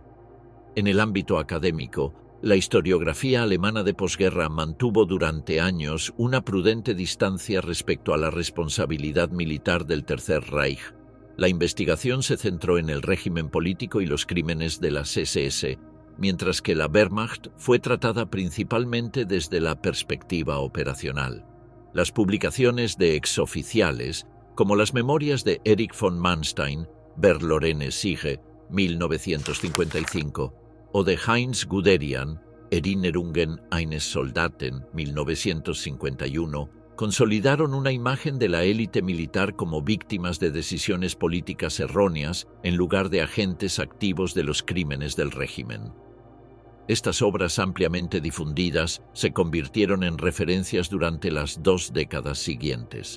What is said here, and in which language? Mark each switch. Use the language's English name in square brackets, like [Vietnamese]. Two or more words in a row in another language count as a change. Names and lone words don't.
[Spanish] En el ámbito académico, la historiografía alemana de posguerra mantuvo durante años una prudente distancia respecto a la responsabilidad militar del Tercer Reich. La investigación se centró en el régimen político y los crímenes de las SS, mientras que la Wehrmacht fue tratada principalmente desde la perspectiva operacional. Las publicaciones de exoficiales, como las memorias de Erich von Manstein, Berlorene Siege, 1955, o de Heinz Guderian, Erinnerungen eines Soldaten, 1951, consolidaron una imagen de la élite militar como víctimas de decisiones políticas erróneas en lugar de agentes activos de los crímenes del régimen. Estas obras ampliamente difundidas se convirtieron en referencias durante las 2 décadas siguientes.